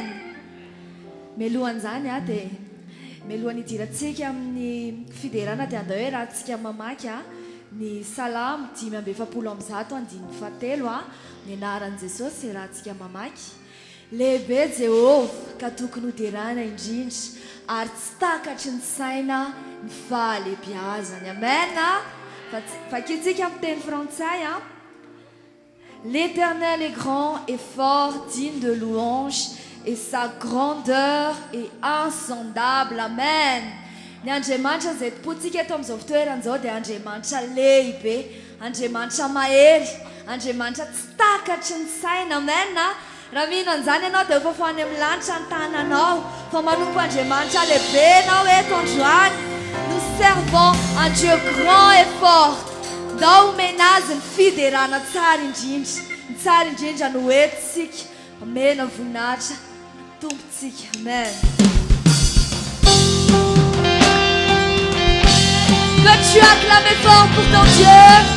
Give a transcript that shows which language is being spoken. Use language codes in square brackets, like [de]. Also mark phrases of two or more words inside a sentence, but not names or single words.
[mg] Mialohan'izany a dia mialohan'ny hidirantsika amin'ny fiderana dia andao hoe raha tsika mamaky a ny salamo 5:117 a ny anaran'i Jesosy raha tsika mamaky. Lehibe Jehovah ka tokony hoderana indrindra ary tsy takatry ny saina ny fahalebiazany. Amen. Vakintsika amin'ny teny frantsay a. [fr] L'Éternel est grand et fort, digne de louange, et sa grandeur est insondable. [mg] Amen. Ny Andriamanitra izay topontsika eto amin'izao fitoeran'izao dia Andriamanitra lehibe, Andriamanitra mahery, Andriamanitra tsy takatry ny saina. Amen. Raha mino an'izany ianao dia efa foany amin'ny lanitra ny tananao fa manompo Andriamanitra lehibe ianao eto androany. [fr] Nous servons un Dieu grand et fort. [mg] Ndao omena azy ny fiderana tsara indrindra, ny tsara indrindra no entsika. Amena voninahitra tompontsika. Amen. [fr] Que tu acclames fort pour ton Dieu.